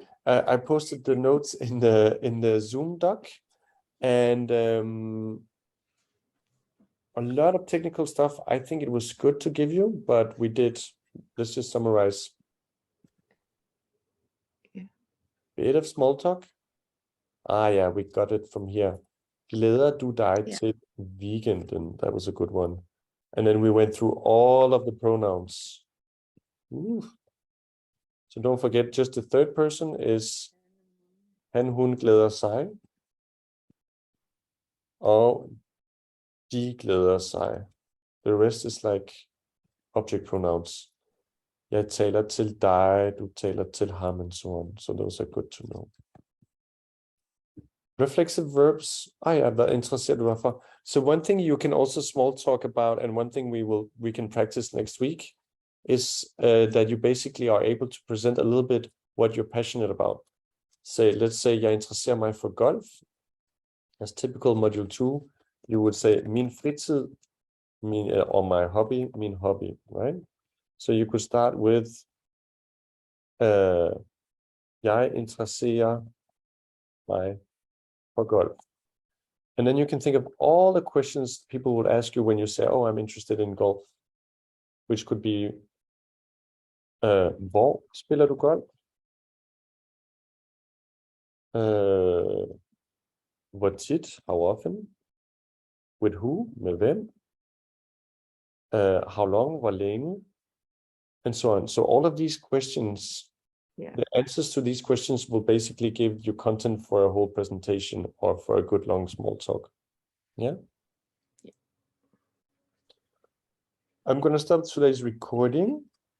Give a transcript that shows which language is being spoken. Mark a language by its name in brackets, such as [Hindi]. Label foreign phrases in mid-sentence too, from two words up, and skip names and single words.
[English] I posted the notes in the Zoom doc, and a lot of technical stuff. I think it was good to give you, but we did. Let's just summarize. Yeah. Bit of small talk. Yeah, we got it from here. [Danish] Glæder du dig til weekenden? [English] That was a good one. And then we went through all of the pronouns. Ooh. So don't forget, just the third person is [Danish] han, hun glæder sig. Og de glæder sig. [English] The rest is like object pronouns. [Danish] Jeg taler til dig, du taler til ham, [English] and so on. So those are good to know. Reflexive verbs. [Danish] Hvad interesserer du dig for? [English] So one thing you can also small talk about, and one thing we can practice next week, is that you basically are able to present a little bit what you're passionate about. Let's say [Danish] jeg interesserer mig for golf. [English] As typical module 2, you would say [Danish] min fritid, [English] or my hobby, [Danish] min hobby, [English] right? So you could start with [Danish] jeg interesserer mig for golf. [English] And then you can think of all the questions people would ask you when you say, oh, I'm interested in golf, which could be [Danish] hvor spiller du golf? Hvor tit? [English] How often? With who? [Danish] Med hvem? [English] How long? [Danish] Hvor længe? [English] And so on. So all of these questions, the answers to these questions will basically give you content for a whole presentation or for a good long small talk. Yeah? I'm going to stop today's recording.